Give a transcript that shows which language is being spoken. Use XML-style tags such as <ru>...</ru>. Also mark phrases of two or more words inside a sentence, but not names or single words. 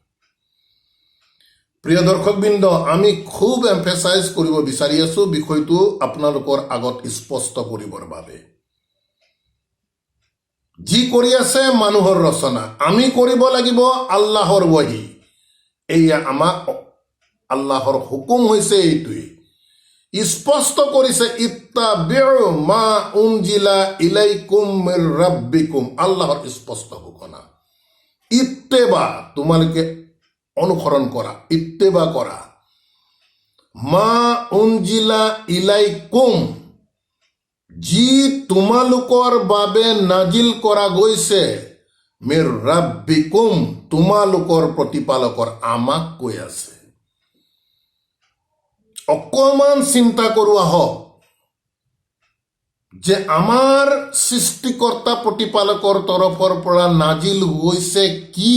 <as>প্ৰিয় দৰ্শকবৃন্দ, আমি খুব এম্ফেচাইজ কৰিব বিচাৰি আছো বিষয়টো আপোনালোকৰ আগত স্পষ্ট কৰিবৰ বাবে। যি কৰি আছে মানুহৰ ৰচনা, আমি কৰিব লাগিব আল্লাহৰ ৱহী। এয়া আমাক আল্লাহৰ হুকুম হৈছে, এইটোৱেই স্পষ্ট কৰিছে,</as> <ar>اتبعوا ما أنزل إليكم من ربكم.</ar> <as>আল্লাহৰ স্পষ্ট ঘোষণা, ইত্তেবা, তোমালোকে অনুসৰণ কৰা, ইত্তেবা কৰা।</as> <ar>ما أنزل إليكم,</ar> <as>যি তোমালোকৰ বাবে নাজিল কৰা গৈছে,</as> <ar>من ربكم,</ar> <as>তোমালোকৰ প্ৰতিপালকৰ। আমাক কৈ আছে। অকণমান চিন্তা কৰোঁ আহক যে আমাৰ সৃষ্টিকৰ্তা প্ৰতিপালকৰ তৰফৰ পৰা নাজিল হৈছে কি।</as>